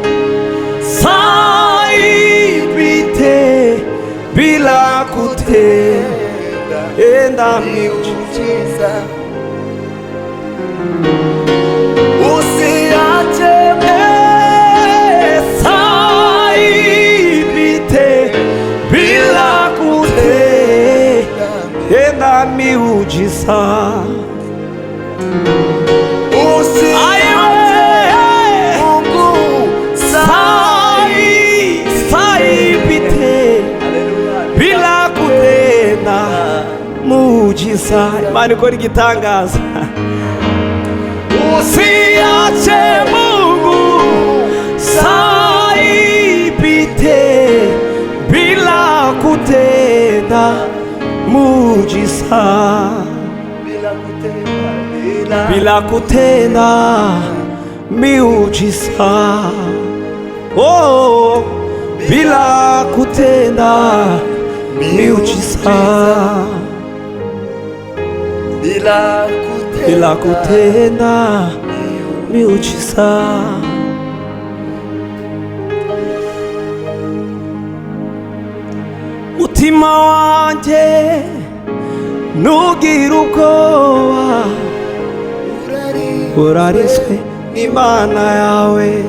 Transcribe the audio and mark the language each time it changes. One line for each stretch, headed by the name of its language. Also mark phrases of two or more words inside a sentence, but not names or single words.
Swahili: saa ipite bila kutenda miujiza. Usiache saa ipite bila kutenda miujiza.
Kinyarwanda: Mujiza, Imana ikora igitangaza.
Swahili: Usiache Mungu saa ipite bila kutenda mujiza, bila kutenda miujiza. Bila kutenda miujiza, bila kutenda miujiza.
Kinyarwanda: Mutima wanjye ntugire ubwoba, urarizwe n'Imana yawe.